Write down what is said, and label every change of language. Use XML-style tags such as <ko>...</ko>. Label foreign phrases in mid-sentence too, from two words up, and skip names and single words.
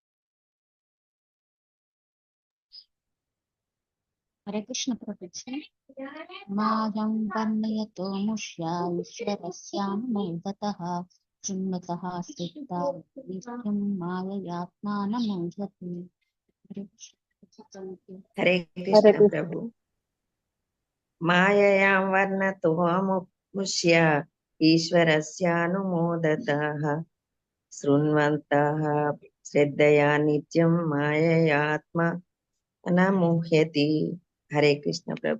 <sa>హరే కృష్ణ ప్రభుజీ. मायं वर्णयतो मुष्या ईश्वरस्यानुमोदतः शृण्वतः स्थिता नित्यं माययात्मानमोहति। హరే హరే కృష్ణ కృష్ణ. ప్రభు. మాయయాం వర్ణతో ముష్య ఈశ్వరస్యానుమోదతః శృణ్వంతః శ్రద్ధయా నిత్యం మాయయాత్మ అనముహ్యతి. హరే కృష్ణ ప్రభు.</sa>